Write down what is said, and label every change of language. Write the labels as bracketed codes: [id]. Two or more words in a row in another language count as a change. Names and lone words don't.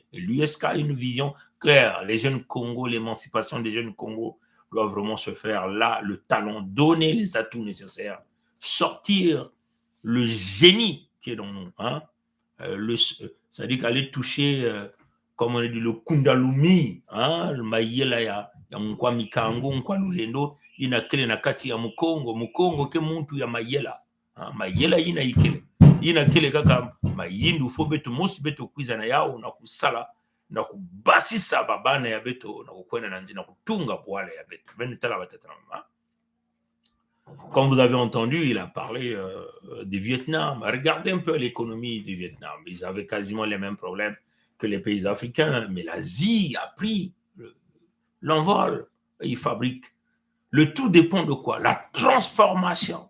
[fr] Et l'USK a une vision claire. Les jeunes Congo, l'émancipation des jeunes Congo doit vraiment se faire là, le talent, donner les atouts nécessaires, sortir le génie qui est dans nous. Hein? C'est-à-dire qu'aller toucher, comme on dit, le Kundalumi, hein? [kg] Le Mayela ya mkwa mikango, mkwa lulendo, ina kele na kati ya mukongo ke muntu ya Mayela. Mayela ina ikele. Ina kele kaka mayindu fo beto mosi beto kwiza na yao na kusala na kubasisa babana ya beto na kukwenda na njina kutunga bwala ya beto. Benitala batatana. [fr] Comme vous avez entendu, il a parlé du Vietnam. Regardez un peu l'économie du Vietnam. Ils avaient quasiment les mêmes problèmes que les pays africains, mais l'Asie a pris l'envol. Ils fabriquent. Le tout dépend de quoi? La transformation.